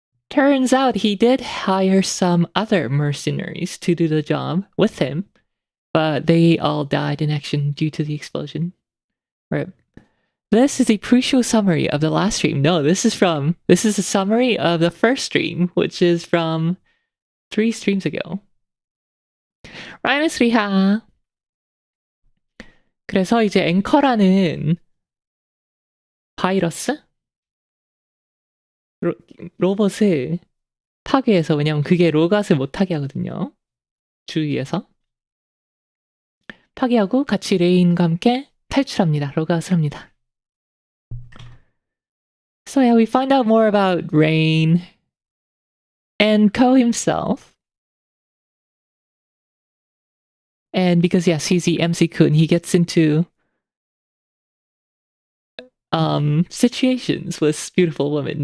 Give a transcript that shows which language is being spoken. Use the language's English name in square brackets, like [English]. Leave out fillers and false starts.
[English] Turns out he did hire some other mercenaries to do the job with him, but they all died in action due to the explosion. Right. This is a pre-show summary of the last stream. No, this is a summary of the first stream, which is from 3 streams ago. 라이너스리하. [Korean] 그래서 이제 앵커라는 바이러스? 로봇을 파괴해서, 왜냐면 그게 로그아웃을 못하게 하거든요. 주위에서. 파괴하고 같이 레인과 함께 탈출합니다. 로그아웃을 합니다. [English] So yeah, we find out more about Rain and Ko himself. And because, yes, he's the MC-kun, he gets into situations with beautiful women.